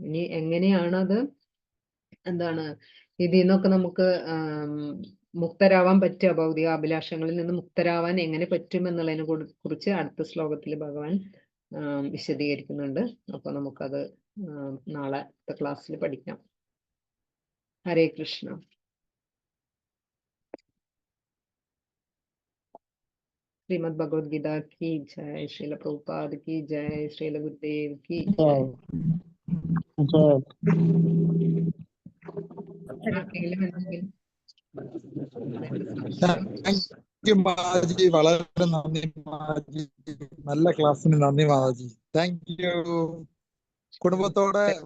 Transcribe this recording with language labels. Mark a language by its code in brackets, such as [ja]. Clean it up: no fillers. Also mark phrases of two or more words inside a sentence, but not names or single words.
[ml] ഇനി എങ്ങനെയാണത് എന്താണ് ഇതിൽ നിന്നൊക്കെ നമുക്ക് മുക്തരാവാൻ പറ്റുക, ഭൗതിക അഭിലാഷങ്ങളിൽ നിന്ന് മുക്തരാവാൻ എങ്ങനെ പറ്റും എന്നുള്ളതിനെ കുറിച്ച് അടുത്ത ശ്ലോകത്തിൽ ഭഗവാൻ വിശദീകരിക്കുന്നുണ്ട്. അപ്പൊ നമുക്കത് നാളത്തെ ക്ലാസ്സിൽ പഠിക്കാം. [hi] ഹരേ കൃഷ്ണ. ശ്രീമദ് ഭഗവത്ഗീത की जय, श्रील प्रभुपाद की जय, श्रील गुरुदेव की जय. [ml] ആർക്കെങ്കിലും എന്തെങ്കിലും മാതാജി, വളരെ നന്ദി മാതാജി, നല്ല ക്ലാസ്സിന് നന്ദി മാതാജി. [en] thank you. [ml] കുടുംബത്തോടെ